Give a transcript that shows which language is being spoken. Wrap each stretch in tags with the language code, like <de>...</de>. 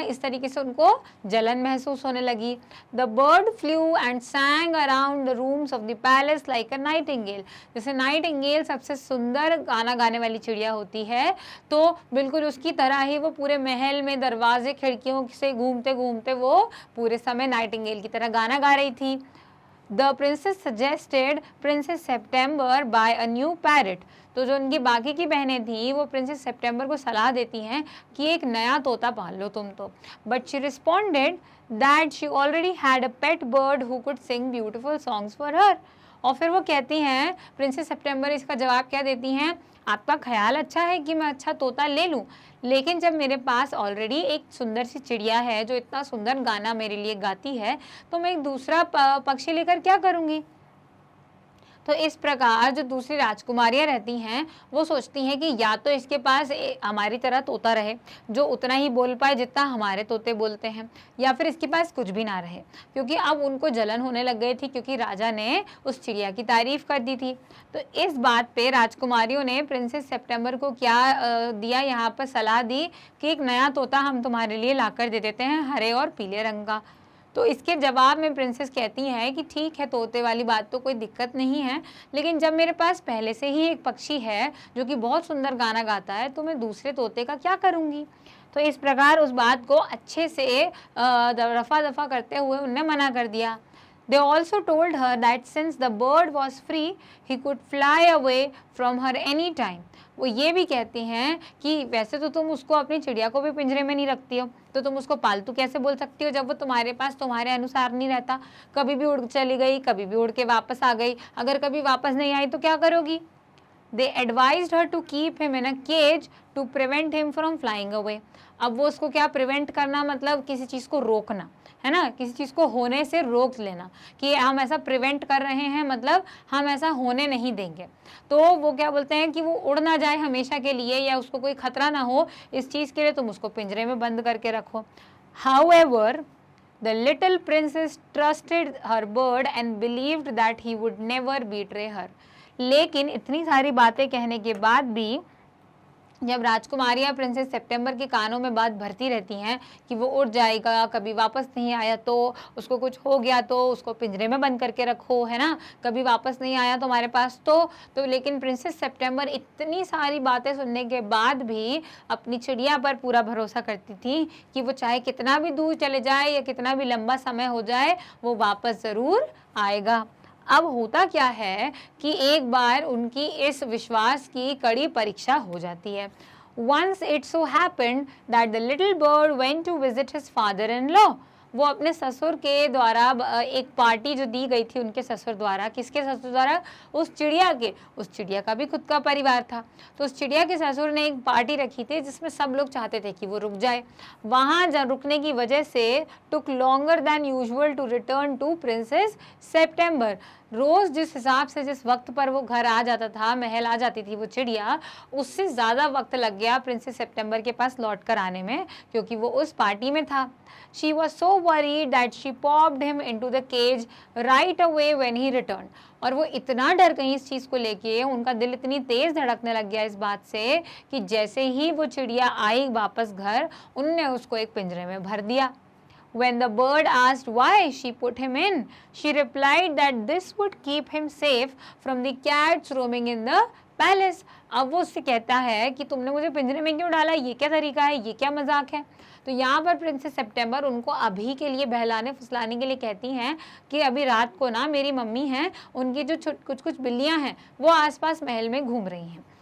<hi>इस तरीके से उनको जलन महसूस होने लगी।</hi> <en>The bird flew and sang around the rooms of the palace like a nightingale.</en> <hi>जैसे नाइटिंगेल सबसे सुंदर गाना गाने वाली चिड़िया होती है, तो बिल्कुल उसकी तरह ही वो पूरे महल में दरवाजे खिड़कियों से घूमते घूमते वो पूरे समय नाइटिंगेल की तरह गाना गा रही थी।</hi> <en>The princess suggested Princess September buy a new parrot।</en> <hi>तो जो उनकी बाकी की बहनें थी वो प्रिंसेस सितंबर को सलाह देती हैं कि एक नया तोता पाल लो तुम तो।</hi> <en>But she responded that she already had a pet bird who could sing beautiful songs for her।</en> <hi>और फिर वो कहती हैं, प्रिंसेस सितंबर इसका जवाब क्या देती हैं, आपका ख्याल अच्छा है कि मैं अच्छा तोता ले लूं, लेकिन जब मेरे पास ऑलरेडी एक सुंदर सी चिड़िया है जो इतना सुंदर गाना मेरे लिए गाती है, तो मैं एक दूसरा पक्षी लेकर क्या करूंगी। तो इस प्रकार जो दूसरी राजकुमारियां रहती हैं वो सोचती हैं कि या तो इसके पास हमारी तरह तोता रहे जो उतना ही बोल पाए जितना हमारे तोते बोलते हैं, या फिर इसके पास कुछ भी ना रहे, क्योंकि अब उनको जलन होने लग गई थी क्योंकि राजा ने उस चिड़िया की तारीफ कर दी थी। तो इस बात पे राजकुमारियों ने प्रिंसेस सितंबर को क्या दिया, यहाँ पर सलाह दी कि एक नया तोता हम तुम्हारे लिए ला कर दे देते हैं, हरे और पीले रंग का। तो इसके जवाब में प्रिंसेस कहती है कि ठीक है, तोते वाली बात तो कोई दिक्कत नहीं है, लेकिन जब मेरे पास पहले से ही एक पक्षी है जो कि बहुत सुंदर गाना गाता है, तो मैं दूसरे तोते का क्या करूँगी। तो इस प्रकार उस बात को अच्छे से रफा दफा करते हुए उनने मना कर दिया।</hi> <en>They also told her that since the bird was free, he could fly away from her any time।</en> <hi>वो ये भी कहती हैं कि वैसे तो तुम उसको, अपनी चिड़िया को भी पिंजरे में नहीं रखती हो, तो तुम उसको पालतू कैसे बोल सकती हो जब वो तुम्हारे पास तुम्हारे अनुसार नहीं रहता, कभी भी उड़ चली गई, कभी भी उड़ के वापस आ गई, अगर कभी वापस नहीं आई तो क्या करोगी।</hi> <en>They advised her to keep him in a cage to prevent him from flying away।</en> <hi>अब वो उसको क्या प्रिवेंट करना, मतलब किसी चीज़ को रोकना है ना, किसी चीज़ को होने से रोक लेना, कि हम ऐसा प्रिवेंट कर रहे हैं, मतलब हम ऐसा होने नहीं देंगे। तो वो क्या बोलते हैं कि वो उड़ ना जाए हमेशा के लिए, या उसको कोई खतरा ना हो, इस चीज़ के लिए तुम उसको पिंजरे में बंद करके रखो।</hi> <en>However, the little princess trusted her bird and believed that he would never betray her।</en> <hi>लेकिन इतनी सारी बातें कहने के बाद भी जब राजकुमारियां प्रिंसेस सितंबर के कानों में बात भरती रहती हैं कि वो उड़ जाएगा, कभी वापस नहीं आया तो, उसको कुछ हो गया तो उसको पिंजरे में बंद करके रखो, है ना, कभी वापस नहीं आया तो हमारे पास तो लेकिन प्रिंसेस सितंबर इतनी सारी बातें सुनने के बाद भी अपनी चिड़िया पर पूरा भरोसा करती थी कि वो चाहे कितना भी दूर चले जाए या कितना भी लंबा समय हो जाए, वो वापस ज़रूर आएगा। अब होता क्या है कि एक बार उनकी इस विश्वास की कड़ी परीक्षा हो जाती है।</hi> <en>Once it so happened that the little bird went to visit his father-in-law।</en> <hi>वो अपने ससुर के द्वारा एक पार्टी जो दी गई थी उनके ससुर द्वारा, किसके ससुर द्वारा, उस चिड़िया के, उस चिड़िया का भी खुद का परिवार था, तो उस चिड़िया के ससुर ने एक पार्टी रखी थी जिसमें सब लोग चाहते थे कि वो रुक जाए। वहाँ रुकने की वजह से</hi> <en>Took longer than usual to return to princess September.</en> <hi>रोज़ जिस हिसाब से जिस वक्त पर वो घर आ जाता था, महल आ जाती थी वो चिड़िया, उससे ज़्यादा वक्त लग गया प्रिंसेस सितंबर के पास लौट कर आने में, क्योंकि वो उस पार्टी में था।</hi> <en>She was so worried that she popped him into the cage right away when he returned.</en> <hi>और वो इतना डर गई इस चीज़ को लेके, उनका दिल इतनी तेज़ धड़कने लग गया इस बात से कि जैसे ही वो चिड़िया आई वापस घर, उनने उसको एक पिंजरे में भर दिया।</hi> <en>When the bird asked why she put him in, she replied that this would keep him safe from the cats roaming in the palace.</en> <hi>अब वो उससे कहता है कि तुमने मुझे पिंजरे में क्यों डाला, ये क्या तरीका है, ये क्या मजाक है। तो यहाँ पर प्रिंसेस सितंबर उनको अभी के लिए बहलाने फुसलाने के लिए कहती हैं कि अभी रात को ना मेरी मम्मी हैं, उनकी जो कुछ कुछ बिल्लियाँ हैं वो आसपास महल में घूम रही हैं।</hi>